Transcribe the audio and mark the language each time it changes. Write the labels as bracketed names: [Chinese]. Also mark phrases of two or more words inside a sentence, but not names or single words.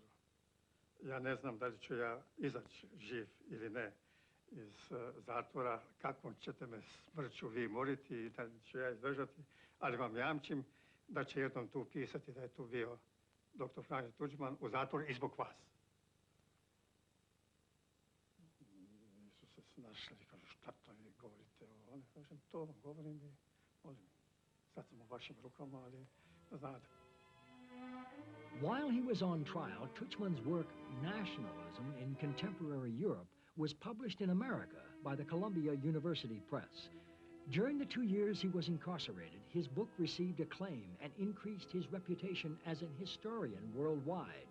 [Croatian] Ja ne znam da li ću ja izaći živ ili ne iz zatvora, kakvom ćete me smrću vi moriti i da li ću ja izdržati, ali vam jamčim da će jednom tu pisati da je tu bio dr. Franjo Tuđman u zatvoru i zbog vas. Nisu se snašli, kažu, šta to vi govorite o one? Kažem, to vam govorim i molim, sad sam u vašim rukama, ali da znate. [English] While he was on trial, Tuđman's work, Nationalism in Contemporary Europe, was published in America by the Columbia University Press. During the 2 years he was incarcerated, his book received acclaim and increased his reputation as an historian worldwide.